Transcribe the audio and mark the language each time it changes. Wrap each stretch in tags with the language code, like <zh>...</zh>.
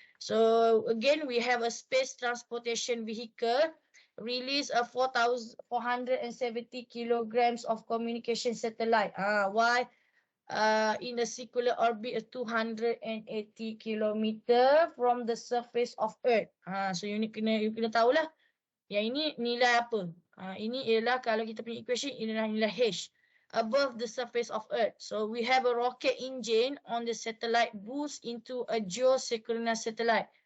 <en>So again we have a space transportation vehicle release a 4,470 kilograms of communication satellite. Why? In a circular orbit of 280 km from the surface of Earth. So you</en> <ms>kena tahulah. Yang ini nilai apa? Ini ialah kalau kita punya equation ialah nilai H above the surface of Earth.</ms> <en>So we have a rocket engine on the satellite boost into a geosynchronous satellite.</en>